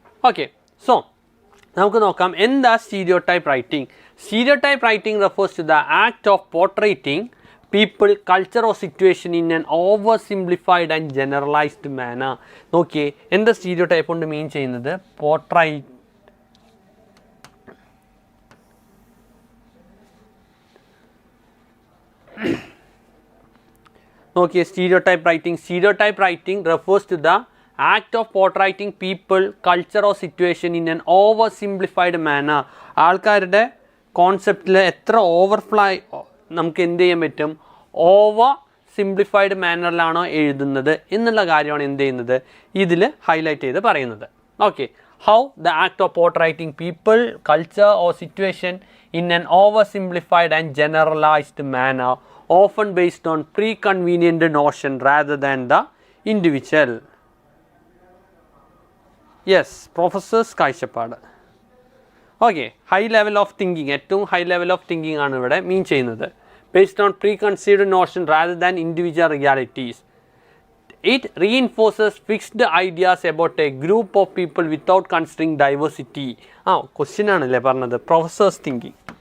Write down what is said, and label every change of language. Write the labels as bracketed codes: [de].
[ml] Okay, so നമുക്ക് നോക്കാം എന്താ stereotype writing. [en] Stereotype writing refers to the act of portraying people, culture or situation in an over simplified and generalised manner. [ml] നോക്കിയേ, എന്താ stereotype കൊണ്ട് മീൻ ചെയ്യുന്നത്? [en] portrait [ml] നോക്കിയേ, [en] Stereotype writing refers to the act of portraying people, culture or situation in an over simplified manner. [ml] ആൾക്കാരുടെ കോൺസെപ്റ്റിൽ എത്ര ഓവർഫ്ലൈ നമുക്ക് എന്ത് ചെയ്യാൻ പറ്റും? ഓവർ സിംപ്ലിഫൈഡ് മാനറിലാണോ എഴുതുന്നത് എന്നുള്ള കാര്യമാണ് എന്ത് ചെയ്യുന്നത് ഇതിൽ ഹൈലൈറ്റ് ചെയ്ത് പറയുന്നത്. [en] Okay, how the act of portraying people, culture or situation in an oversimplified and generalized manner, often based on preconvenient notion rather than the individual. Yes, professor's [ml] കാഴ്ചപ്പാട്. Okay, [en] high level of thinking, [ml] ഏറ്റവും high level of thinking ആണ് ഇവിടെ മീൻ ചെയ്യുന്നത്. [en] based on preconceived notion rather than individual realities. It reinforces fixed ideas about a group of people without considering diversity. [ml] Question ആണല്ലേ പറഞ്ഞത്, [en] Professor's thinking.